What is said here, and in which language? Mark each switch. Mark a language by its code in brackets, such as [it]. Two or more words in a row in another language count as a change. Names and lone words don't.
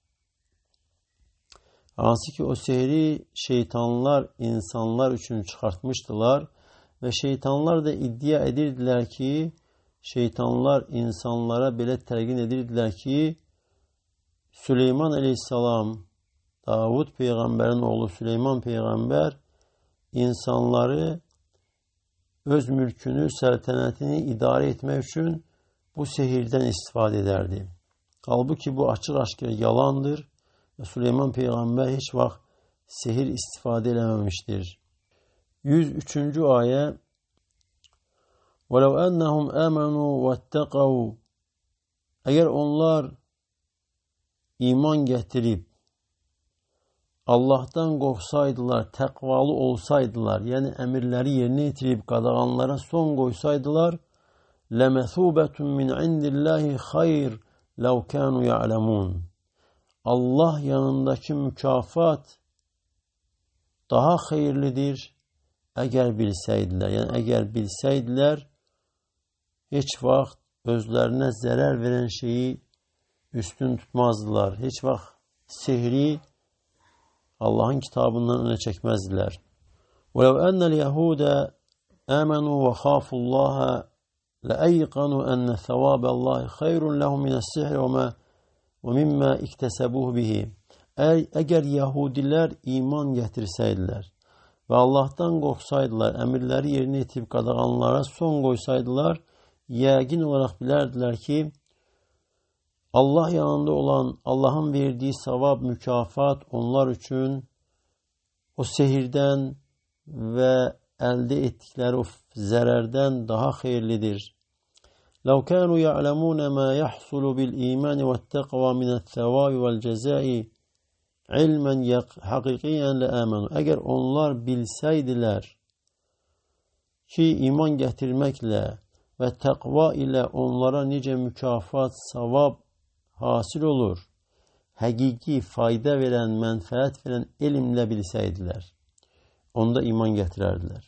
[az] Hansı ki o sihri şeytanlar insanlar üçün çıxartmışdılar ve şeytanlar da iddia edirdiler ki şeytanlar insanlara belə təlqin edirdilər ki, Süleyman əleyhissalam, Davud peyğəmbərin oğlu Süleyman peyğəmbər insanları öz mülkünü, səltənətini idarə etmək üçün bu sehirdən istifadə edərdi. Halbuki bu açıq-aşkar yalandır və Süleyman peyğəmbər heç vaxt sehir istifadə eləməmişdir. 103-cü ayə [ar] وَلَوْ أَنَّهُمْ آمَنُوا وَاتَّقَوْا [az] Əgər onlar iman gətirib, Allahdan qorxsaydılar, təqvalı olsaydılar, yəni əmirləri yerinə yetirib, qadağanlara son qoysaydılar, [ar] لَمَثُوبَةٌ مِنْ عِنْدِ اللّٰهِ خَيْرٌ لَوْ كَانُوا يَعْلَمُونَ [az] Allah yanındakı mükafat daha xeyirlidir, əgər bilsəydilər. Yəni, əgər bilsəydilər, heç vaxt özlərinə zərər verən şeyi üstün tutmazdılar. Heç vaxt sehri Allahın kitabından önə çəkməzdilər. [ar] وَلَوْ أَنَّ الْيَهُودَ آمَنُوا وَخَافُوا اللّٰهَ لَأَيْقَنُوا أَنَّ ثَوَابَ اللّٰهِ خَيْرٌ لَهُمْ مِنَ السِّحْرِ وَمِمَّا اِكْتَسَبُوهُ بِهِ [az] Əgər Yahudilər iman gətirsəydilər və Allahdan qorxsaydılar, əmirləri yerinə yetirib qadağanlara son qoysaydılar, yəqin olaraq bilərdilər ki, Allah yanında olan, Allahın verdiyi savab, mükafat onlar üçün o sehirdən və əldə etdikləri o zərərdən daha xeyirlidir. [ar] لَوْ كَانُوا يَعْلَمُونَ مَا يَحْصُلُ بِالْإِيمَانِ وَالتَّقْوَى مِنَ الثَّوَابِ وَالْجَزَاءِ عِلْمًا حَقِقِيًّا لَآمَنُوا [az] Əgər onlar bilsəydilər ki, iman gətirməklə və təqva ilə onlara necə mükafat, savab hasil olur, həqiqi, fayda verən, mənfəət verən elmlə bilsəydilər, onda iman gətirərdilər.